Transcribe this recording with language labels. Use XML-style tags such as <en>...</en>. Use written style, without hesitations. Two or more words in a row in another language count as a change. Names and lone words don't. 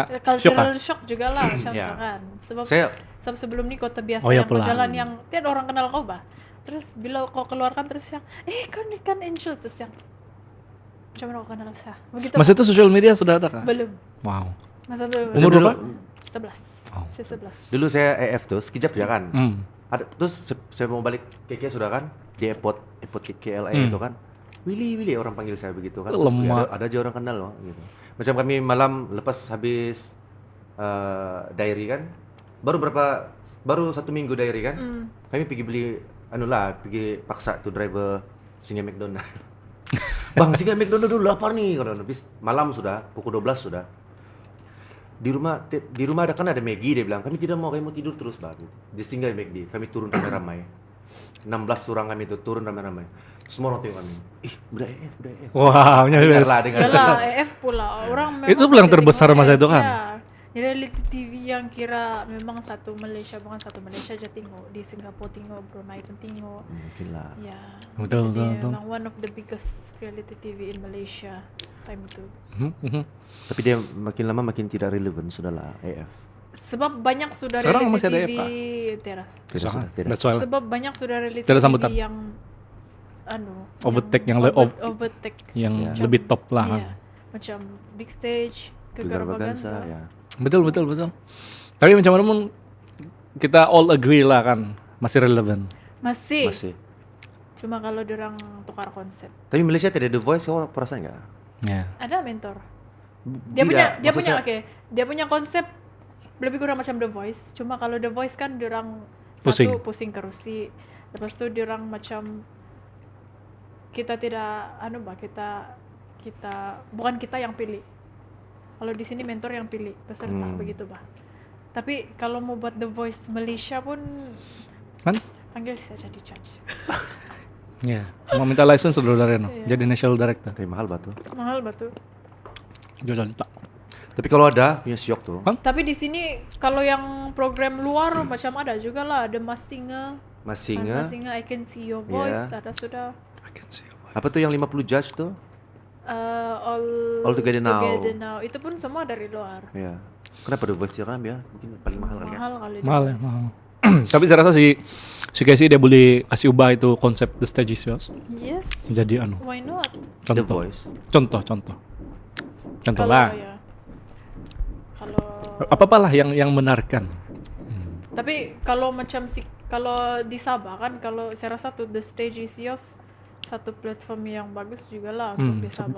<en>Cultural shock</en> <ms>juga lah macam Ya. tu kan. Sebab Saya sebelum ni kau terbiasa Oh, ya, yang kau pelan. jalan yang tiada orang kenal kau bah. Terus bila kau keluarkan terus yang kau ni kan Angel terus yang macam mana kau kenal saya? Begitu. Masa itu sosial media sudah ada kah? belum. Wow. Masa tu Umur berapa? 11. Oh. Saya 11. dulu saya EF tuh sekejap ya kan. Hmm. Terus saya mau balik KK sudah kan di airport KLA itu kan. Willy orang panggil saya begitu kan. Terus, Lemak. ada aja orang kenal loh gitu. Macam kami malam lepas habis diary kan. Baru 1 minggu diary kan. Kami pergi beli pergi paksa tuh driver singa McDonald. Bang, singa McDonald dulu lapar nih. Habis malam sudah pukul 12 sudah. Di rumah ada Maggie, dia bilang kami tidak mau, kami mau tidur terus Bang. Di singgah Maggie, kami turun ramai-ramai. 16 orang kami itu turun ramai-ramai. Semua orang tengok kami. Udah EF. Wow, Dengar lah. Yalah, EF pula orang memang Itu peluang masih terbesar tengok masa EF, itu kan? ya. Reality TV yang kira memang satu Malaysia, bukan satu Malaysia aja tengok, di Singapura tengok, Brunei pun tengok. Mungkin lah. Ya. Betul. Jadi memang</ms> <en>one of the biggest reality TV in Malaysia</en> <ms>time itu. Tapi dia makin lama makin tidak relevan sudahlah EF. Sebab banyak sudah Sekarang reality masih ada TV EF kah? teras. Tidak.</ms> <en>That's why.</en> <ms>Sebab banyak sudah reality Tidak TV sambutan. yang Overtake yang overtake. Yang Macam- lebih top lah kan. Iya. Macam Big Stage, Gegar Kegarbaganza. Baganza ya. Betul. Tapi macam mana pun kita</ms> <en>all agree</en> <ms>lah kan masih relevan. Masih. Cuma kalau diorang tukar konsep. Tapi Malaysia tidak The Voice, kau perasaan nggak? Ya. Ada mentor. Dia punya konsep lebih kurang macam The Voice. Cuma kalau The Voice kan diorang Pusing. satu pusing kerusi. Lepas tu diorang macam kita tidak kita bukan kita yang pilih. Kalau di sini mentor yang pilih peserta begitu bah. Tapi kalau mau buat The Voice Malaysia pun Kan? panggil saya jadi judge. Ya. Mau minta license dulu dari Iya. jadi national director. Tapi mahal batu. Mahal batu. Jual tak. Tapi kalau ada punya Syok tuh. Hah? Tapi di sini kalau yang program luar macam ada juga lah, ada Mas Singa, Masinga. I Can See Your Voice, Yeah. ada sudah I can see. Apa tuh yang 50 judge tuh? All Together Now. Now. Itu pun semua dari luar. Ya. Kenapa The Voice Tiram ya? Mungkin paling mahal kali ya. Mahal kali. Mahal The ya, Voice. mahal. Tapi saya rasa si Casey dia boleh kasih ubah itu konsep The Stage is Yours Yes, jadi</ms> <en>why not?</en> <ms>The contoh. Voice. Contoh Kalau lah. ya. Kalau Apa-apalah yang menarikkan. tapi kalau macam kalau di Sabah kan, kalau saya rasa tuh The Stage is Yours satu platform yang bagus juga lah untuk di Sabah.</ms>